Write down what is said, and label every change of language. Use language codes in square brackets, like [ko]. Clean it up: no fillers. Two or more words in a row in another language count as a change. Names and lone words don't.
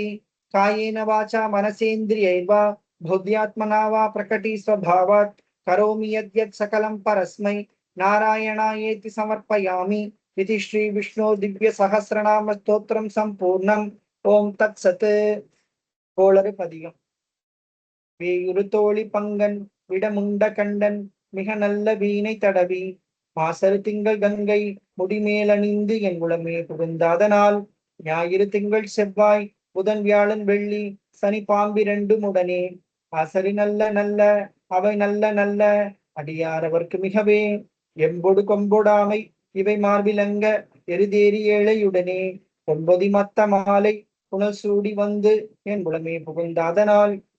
[sa] कायेन वाचा मनसेन्द्रियैर्वा बुद्ध्यात्मना वा प्रकटी स्वभावात् करोमि यद्यत् सकलं परस्मै नारायणायेति समर्पयामि इति श्री विष्णु दिव्य सहस्रनाम स्तोत्रम संपूर्णम। ओम तत्सत्। கோளறு பதிகம். [ta] வேயுறு தோழி பங்கன் விடமுண்ட கண்டன் மிக நல்ல வீணை தடவி மாசரு திங்கள் கங்கை முடிமேலணிந்து என் உளமே புகுந்தாதனால் ஞாயிறு திங்கள் செவ்வாய் புதன் வியாழன் வெள்ளி சனி பாம்பிரண்டும் உடனே ஆசரி நல்ல நல்ல அவை நல்ல நல்ல அடியாரவர்க்கு மிகவே எம்பொடு கொம்பொடாமை இவை மார்பிலங்க எருதேறி ஏழையுடனே ஒன்பது மத்த மாலை புனல் சூடி வந்து என் உளமே புகுந்தாதனால்